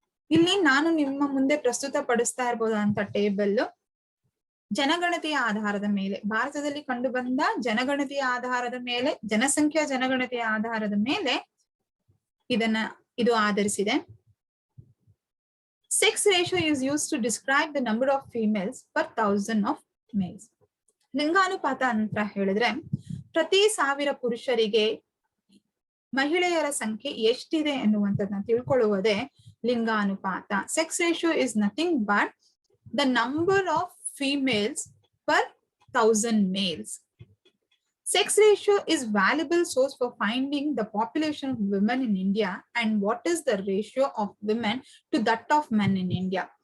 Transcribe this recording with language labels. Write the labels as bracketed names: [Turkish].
[Kannada] ಇಲ್ಲಿ ನಾನು ನಿಮ್ಮ ಮುಂದೆ ಪ್ರಸ್ತುತ ಪಡಿಸ್ತಾ ಇರ್ಬೋದಂತ ಟೇಬಲ್ ಜನಗಣತಿಯ ಆಧಾರದ ಮೇಲೆ, ಭಾರತದಲ್ಲಿ ಕಂಡು ಬಂದ ಜನಗಣತಿಯ ಆಧಾರದ ಮೇಲೆ, ಜನಗಣತಿಯ ಆಧಾರದ ಮೇಲೆ ಇದು ಆಧರಿಸಿದೆ. [English] Sex ratio is used to describe the number of females per 1,000 of males. [Kannada] ಲಿಂಗಾನುಪಾತ ಅಂತ ಹೇಳಿದ್ರೆ ಪ್ರತಿ 1000 ಪುರುಷರಿಗೆ ಮಹಿಳೆಯರ ಸಂಖ್ಯೆ ಎಷ್ಟಿದೆ ಎನ್ನುವಂಥದ್ದನ್ನ ತಿಳ್ಕೊಳ್ಳುವುದೇ ಲಿಂಗಾನುಪಾತ. [English] Sex ratio is nothing but the number of females per 1,000 males. Sex ratio is valuable source for finding the population of women in India and what is the ratio of women to that of men in India.